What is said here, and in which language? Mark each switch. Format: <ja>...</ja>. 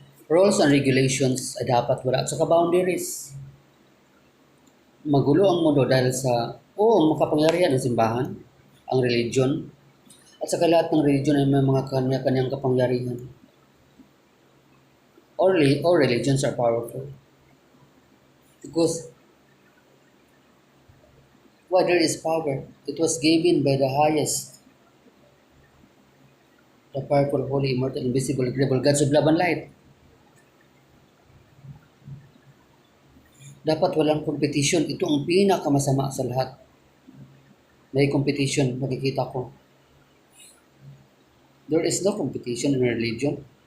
<tl>Rules and regulations ay dapat wala. At saka boundaries. Magulo ang mundo dahil sa makapangyarihan ng simbahan, ang religion. At saka lahat ng religion ay may mga kanya-kanyang kapangyarihan.</tl> <en>All religions are powerful. Because why there is power? It was given by the highest, the powerful, holy, immortal, invisible, incredible gods of love and light.</en> <tl>Dapat walang competition. Ito ang pinakamasama sa lahat. May competition, nakikita ko.</tl> <en>There is no competition in religion.</en>